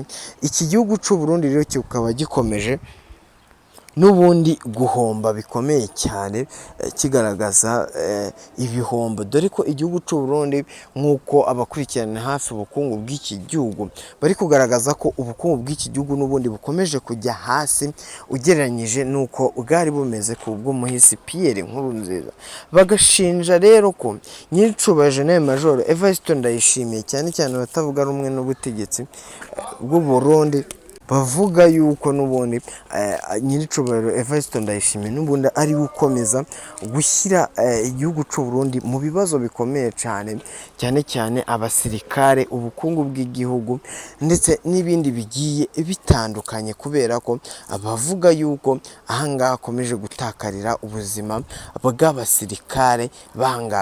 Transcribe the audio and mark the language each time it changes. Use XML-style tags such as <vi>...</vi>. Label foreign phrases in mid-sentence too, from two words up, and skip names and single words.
<rw>Iki gihugu cy'u Burundi rero kikaba gikomeje n'ubundi guhomba bikomeye cyane, kigaragaza ibihombo, dore ko igihugu cy'u Burundi nk'uko abakurikirana hafi ubukungu bw'iki gihugu bari kugaragaza ko ubukungu bw'iki gihugu n'ubundi bukomeje kujya hasi ugereranyije n'uko bwari bumeze ku bw'umuhisi Pierre Nkurunziza. Bagashinja rero ko nyicubahiro General Major Evariste Ndayishimiye, cyane cyane abatavuga rumwe n'ubutegetsi bw'u Burundi, bavuga yuko n'ubundi nyiricubahiro Evariste Ndayishimiye n'ubundi ari gukomeza gushyira igihugu cy'u Burundi mu bibazo bikomeye cyane cyane abasirikare, ubukungu bw'igihugu ndetse n'ibindi bigiye bitandukanye, kubera ko abavuga yuko ahangaha akomeje gutakarira ubuzima bw'abasirikare banga.</rw>